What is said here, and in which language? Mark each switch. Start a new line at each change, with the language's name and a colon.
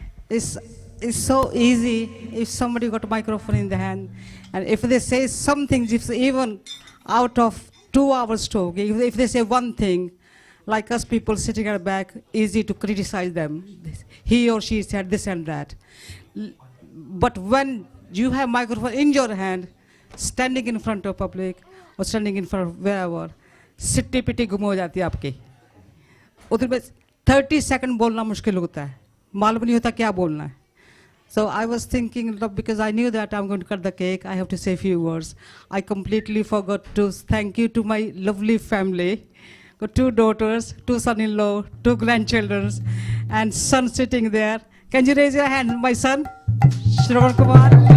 English: It's so easy if somebody got a microphone in the hand, and if they say something, if even out of 2 hours talk, if they say one thing, like us people sitting at the back, easy to criticize them. He or she said this and that. But when you have microphone in your hand, standing in front of public or standing in front of wherever,
Hindi: सिट्टी पिट्टी गुम हो जाती है आपकी. उधर में 30 second बोलना मुश्किल होता है, मालूम नहीं होता क्या बोलना है.
English: So I was thinking, because I knew that I'm going to cut the cake, I have to say a few words. I completely forgot to thank you to my lovely family. got 2 daughters, 2 son-in-law, 2 grandchildren, and son sitting there. Can you raise your hand, my son, Shravan Kumar?